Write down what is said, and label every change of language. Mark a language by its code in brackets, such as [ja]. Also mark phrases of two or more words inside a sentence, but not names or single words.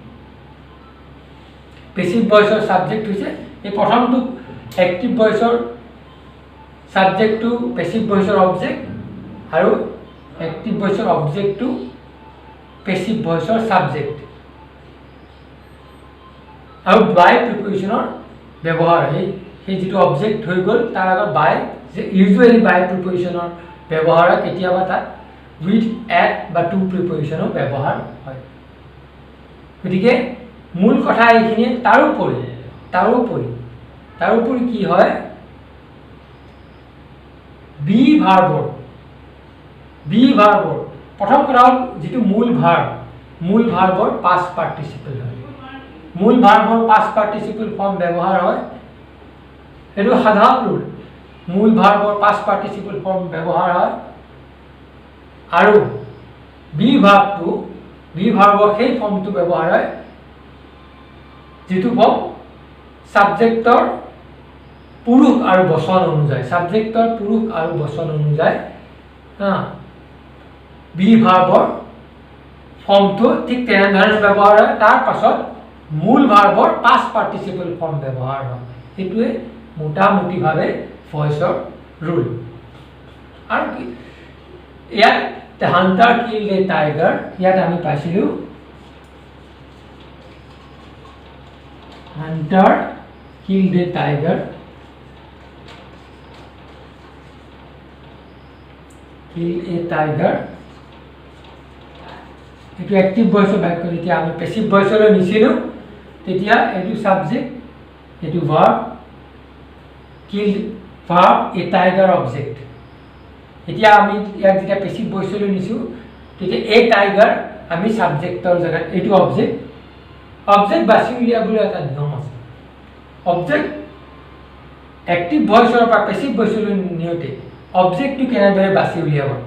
[en] passive voice subject [as] হৈছে এই প্ৰথমটো [en] active voice subject passive voice object [as] আৰু [en] active voice object passive voice subject [as] আৰু [en] by preposition [as] ব্যৱহাৰ সেই যেটো অবজেক্ট হৈ গ'ল তাৰ আগত [en] by usually by preposition [as] ব্যৱহাৰ কেতিয়াবা তাত [en] with at [as] বা [en] to preposition [as] ব্যৱহাৰ হয় গতিকে মূল কথা এইখিনি তাৰোপৰি কি হয় [en] be verb [as] প্ৰথম কথা হ'ল যেটো মূল ভাৰ্বৰ [en] past participle [as] হয় মূল ভাৰ্বৰ [en] past participle form [as] ব্যৱহাৰ হয় এটো সাধাৰণ ৰুল মূল ভাৰ্বৰ [en] past participle form [as] ব্যৱহাৰ হয় আৰু [en] be verb [as] সেই ফৰ্মটো ব্যৱহাৰ হয় যেটো ফৰ্ম সাবজেক্টৰ পুৰুষ আৰু বচন অনুযায়ী [en] be verb [as] ফৰ্মটো ঠিক তেনেধৰণে ব্যৱহাৰ হয় তাৰ পাছত মূল ভাৰ্বৰ [en] past participle form [as] ব্যৱহাৰ হয় এটোৱে মোটামুটিভাৱে ভয়েসৰ রুল আর কি ইয়াত [en] the hunter killed a tiger [as] ইয়াত আমি পাইছিলো [en] hunter killed a tiger [as] এটো [en] active voice [as] বাক্য যেতিয়া আমি [en] passive voice [as] নিছিলো তেতিয়া এটো সাবজেক্ট এটো [en] verb killed verb a tiger object [as] এতিয়া আমি ইয়াক যেতিয়া [en] passive voice [as] নিছো তেতিয়া [en] a tiger [as] আমি সাবজেক্টৰ জায়গাত এটো অবজেক্ট বাছি উলিয়াবলৈ এটা নিয়ম আছে [en] object active voice [as] পৰা [en] passive voice [as] নিয়তে অবজেক্টটো কেনেদৰে বাছি উলিয়াব